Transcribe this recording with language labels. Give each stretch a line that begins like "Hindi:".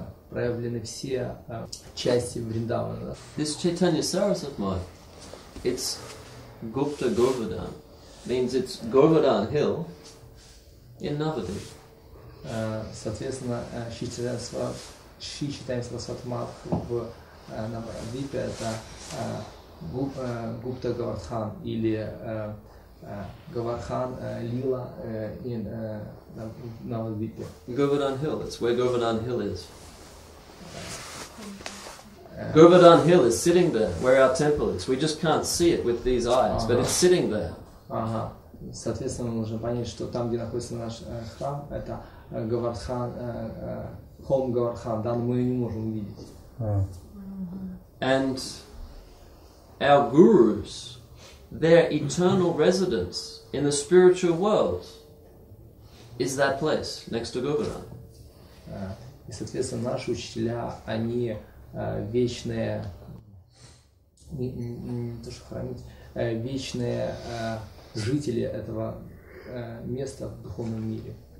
Russian: Проявлены все части Вриндавана.
English: This Chaitanya Saraswat Mat, it's Gupta Govardhan, means it's Govardhan Hill in Navadvip.
Russian: Соответственно, Шри Чайтанья Сарасват Мат в Навадвипе это Гупта Govardhan или Govardhan Lila in Navadvипе.
English: Govardhan Hill, it's where Govardhan Hill is. Govardhan Hill is sitting there, where our temple is. We just can't see it with these eyes, but it's sitting there.
Russian: Соответственно, мы нужно понять, что там, где находится наш храм, это Govardhan, Home Govardhan, да, но мы ее не можем увидеть.
English: And our gurus, their eternal residence in the spiritual world is that place, next to Govardhan.
Russian: И, соответственно, наши учителя, они вечные, не то что хранить, вечные жители этого места в духовном мире.